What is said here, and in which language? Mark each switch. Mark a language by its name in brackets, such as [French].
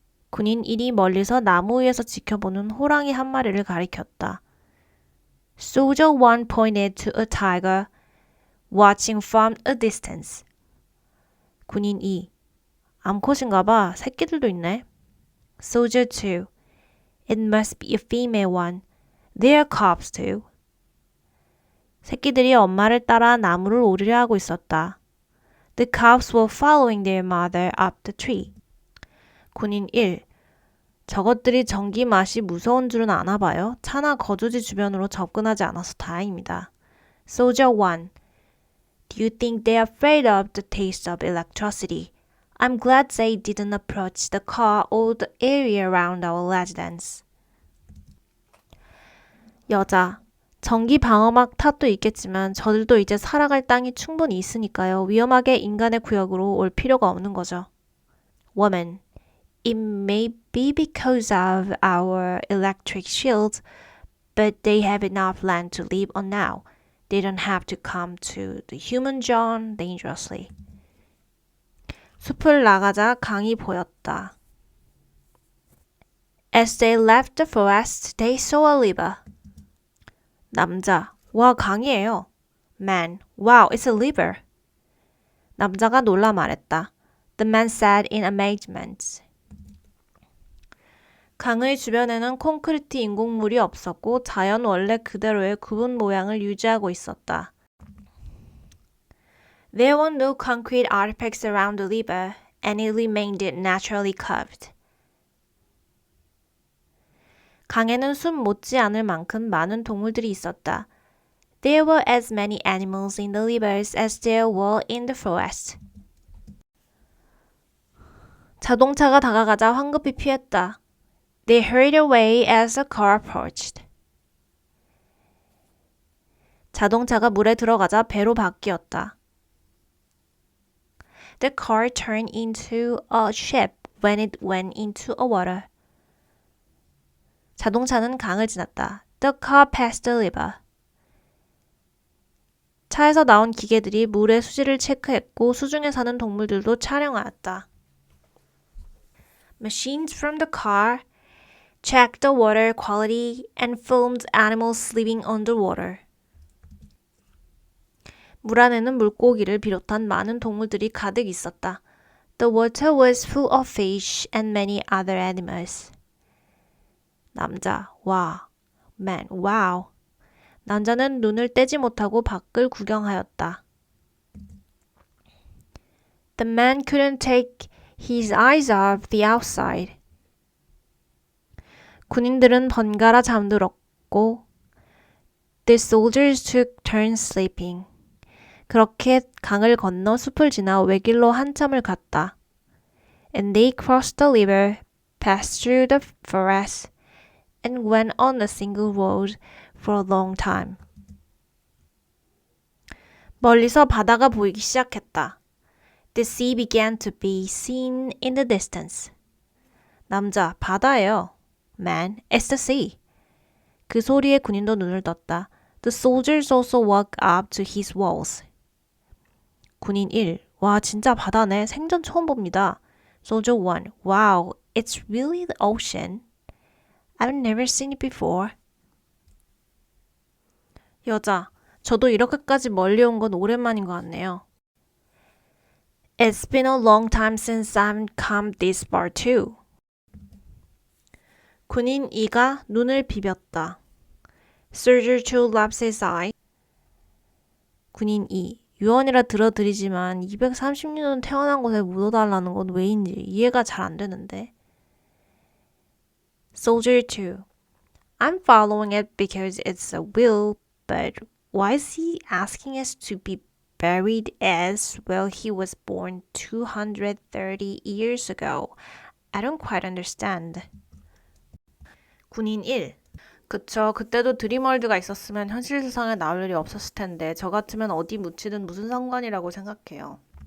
[Korean] 군인 1이 멀리서 나무 위에서 지켜보는 호랑이 한 마리를 가리켰다. [English] Soldier 1 pointed to a tiger watching from a distance. [Korean] 군인 2. 암컷인가 봐. 새끼들도 있네. [English] Soldier 2. It must be a female one. There are cubs too. [Korean] 새끼들이 엄마를 따라 나무를 오르려 하고 있었다. [English] The cubs were following their mother up the tree. [Korean] 군인 1. 저것들이 전기 맛이 무서운 줄은 아나 봐요. 차나 거주지 주변으로 접근하지 않아서 다행입니다. [English] Soldier 1. Do you think they're afraid of the taste of electricity? I'm glad they didn't approach the car or the area around our residence. [Korean] 여자. 전기 방어막 탓도 있겠지만 저들도 이제 살아갈 땅이 충분히 있으니까요. 위험하게 인간의 구역으로 올 필요가 없는 거죠. [English] Woman. It may be because of our electric shields, but they have enough land to live on now. They don't have to come to the human zone dangerously. [Korean] 숲을 나가자 강이 보였다. [English] As they left the forest, they saw a river. [Korean] 남자, 와 강이에요. [English] Man, wow, it's a river. [Korean] 남자가 놀라 말했다. [English] The man said in amazement. [Korean] 강의 주변에는 콘크리트 인공물이 없었고 자연 원래 그대로의 구분 모양을 유지하고 있었다. [English] There were no concrete artifacts around the river, and it remained naturally curved. [Korean] 강에는 숲 못지않을 만큼 많은 동물들이 있었다. [English] There were as many animals in the rivers as there were in the forest. [Korean] 자동차가 다가가자 황급히 피했다. [English] They hurried away as the car approached. [Korean] 자동차가 물에 들어가자 배로 바뀌었다. [English] The car turned into a ship when it went into a water. [Korean] 자동차는 강을 지났다. [English] The car passed the river. [Korean] 차에서 나온 기계들이 물의 수질을 체크했고 수중에 사는 동물들도 촬영하였다. [English] Machines from the car checked the water quality and filmed animals living underwater. [Korean] 물 안에는 물고기를 비롯한 많은 동물들이 가득 있었다. [English] The water was full of fish and many other animals. [Korean] 남자, 와. [English] Man, wow. [Korean] 남자는 눈을 떼지 못하고 밖을 구경하였다. [English] The man couldn't take his eyes off the outside. [Korean] 군인들은 번갈아 잠들었고 [English] The soldiers took turns sleeping. [Korean] 그렇게 강을 건너 숲을 지나 외길로 한참을 갔다. [English] And they crossed the river, passed through the forest, and went on a single road for a long time. [Korean] 멀리서 바다가 보이기 시작했다. [English] The sea began to be seen in the distance. [Korean] 남자, 바다예요. [English] Man, it's the sea. [Korean] 그 소리에 군인도 눈을 떴다. [English] The soldiers also walked up to his walls. [Korean] 군인 1. 와, 진짜 바다네. 생전 처음 봅니다. [English] Soldier 1. Wow, it's really the ocean. I've never seen it before. [Korean] 여자, 저도 이렇게까지 멀리 온 건 오랜만인 것 같네요. [English] It's been a long time since I've come this far too. [Korean] 군인 2가 눈을 비볐다. [English] Soldier 2 laps his eye. [Korean] 군인 2. 유언이라 들어드리지만 230년 태어난 곳에 묻어달라는 건 왜인지 이해가 잘 안 되는데. [English] Soldier 2. I'm following it because it's a will, but why is he asking us to be buried as well he was born 230 years ago? I don't quite understand. [Korean] 군인 1. 그쵸. 그때도 드림월드가 있었으면 현실 세상에 나올 일이 없었을 텐데 저 같으면 어디 묻히든 무슨 상관이라고 생각해요.